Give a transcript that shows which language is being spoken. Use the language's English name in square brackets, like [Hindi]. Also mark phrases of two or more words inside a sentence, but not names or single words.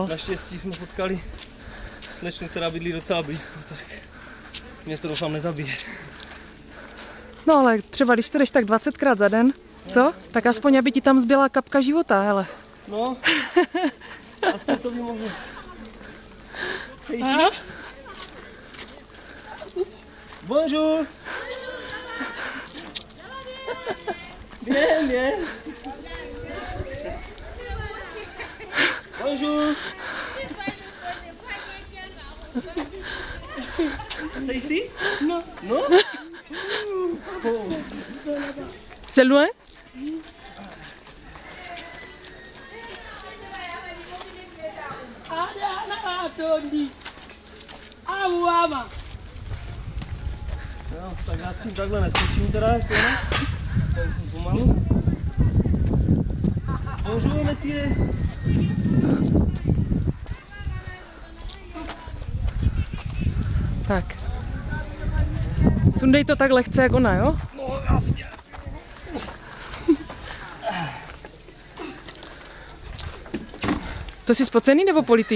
[Czech] Naštěstí jsme potkali slečnu, která bydlí docela blízko, tak mě to doufám nezabije. No ale třeba když to jdeš tak 20krát za den, co? Tak aspoň, aby ti tam zbyla kapka života, hele. No, aspoň to by mohlo. [French] Bonjour. Bien, bien. Bonjour. C'est ici? Non. Non? Oh. C'est loin? [Czech] No, tak já si takhle neskočím teda, jako ne? Tady jsem pomalu. [French] Bonjour, monsieur. [Czech] Tak. Sundej to tak lehce, jak ona, jo? No, jasně. To jsi spocený nebo politý?